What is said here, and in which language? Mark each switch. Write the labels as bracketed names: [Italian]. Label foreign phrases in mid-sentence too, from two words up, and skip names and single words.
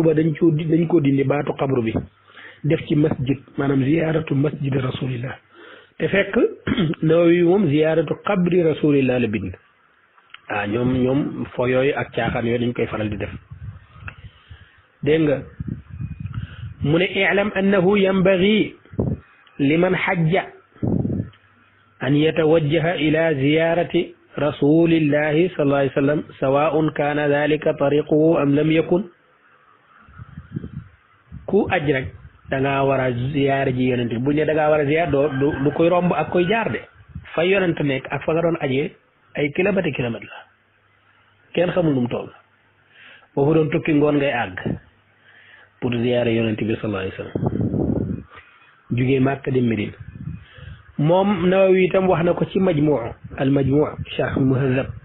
[Wolof] ba dañ ko dindi baatu xabru bi def ci masjid maanaam [Arabic] زيارة مسجد رسول الله [Wolof] te fekk Nawawi moom [Arabic] زيارة قبر رسول الله [Wolof] la bind ñoom fo yooyu ak caaxaan yooyu dañ koy faral di def dégg nga mu ne [Arabic] اعلم أنه ينبغي لمن حج أن يتوجه إلى زيارة رسول الله صلى الله عليه وسلم سواء كان ذلك طريقه أم لم يكن [Wolof] ku aj rek da ngaa war a ziyaare ji yonent bu ne da ngaa war a ziyaar du koy romb ak koy jaar de fa yonent nekk ak fa nga doon ajee ay kilomètre la kenn xamul nu mu toll boo fa doon tukki ngoon ngay àgg pour ziyaare yonent bi [Arabic] صلى الله عليه وسلم [Wolof] jugee Màkka dem Medina moom Nawawi itam wax na ko ci al majmuu sharh muhazzab